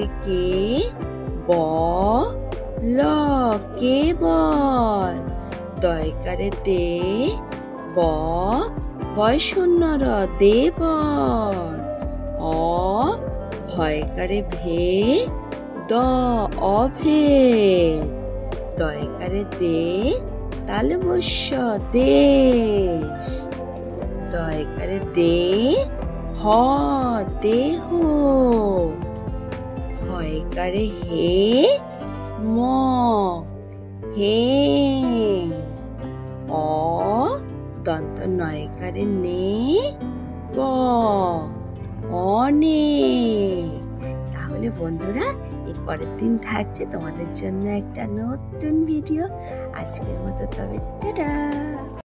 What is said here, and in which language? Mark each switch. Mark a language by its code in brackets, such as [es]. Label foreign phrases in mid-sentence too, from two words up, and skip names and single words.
[bn] কে ব ল কেবল, দয়কারে দে ব বয়শূন্য র দেবন, অ ভয়কারে ভে দ অভেদ, দয়কারে দে তালবস্য দেশ, দয়কারে দে হ দেহ, হয়কারে হে ম হে, অ দন্ত নয়কারে নে ক অনেক। তাহলে বন্ধুরা, এর পরের দিন থাকছে তোমাদের জন্য একটা নতুন ভিডিও। আজকের মতো তবে টাটা।